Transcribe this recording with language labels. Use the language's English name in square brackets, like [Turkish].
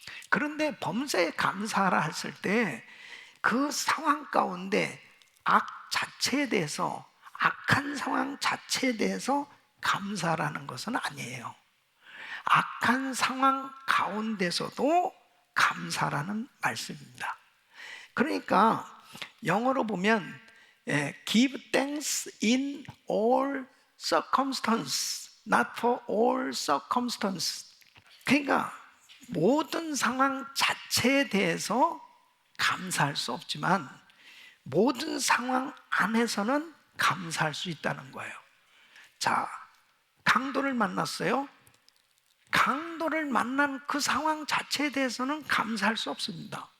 [Korean] 그런데 범사에 감사하라 했을 때 그 상황 가운데 악 자체에 대해서, 악한 상황 자체에 대해서 감사라는 것은 아니에요. 악한 상황 가운데서도 감사라는 말씀입니다. 그러니까 영어로 보면 [English] give thanks in all circumstance, not for all circumstance. [Korean] 그러니까 모든 상황 자체에 대해서 감사할 수 없지만 모든 상황 안에서는 감사할 수 있다는 거예요. 자, 강도를 만났어요. 강도를 만난 그 상황 자체에 대해서는 감사할 수 없습니다.